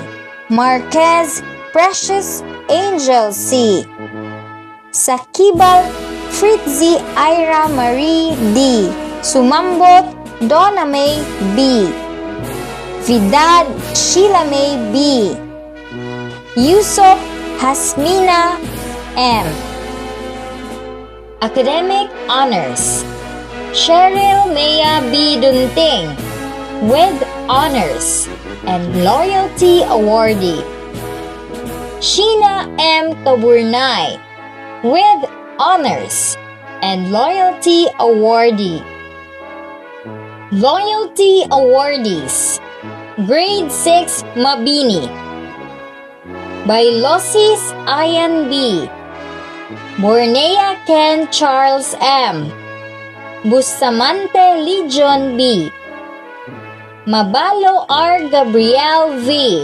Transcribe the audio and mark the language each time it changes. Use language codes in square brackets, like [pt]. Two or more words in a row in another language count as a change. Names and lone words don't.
[en] Marquez Precious Angel C. Sakibal Fritzi Ira Marie D. Sumambot Donna May B. Vidad Sheila May B. Yusuf Hasmina M. Academic Honors. Cheryl Maya B. Dunting with Honors and Loyalty Awardee. Sheena M. Taburnay with Honors and Loyalty Awardee. Loyalty Awardees. Grade 6 Mabini. Bailosis Ian B. Bornea Ken Charles M. Bustamante Legion B. Mabalo R. Gabriel V.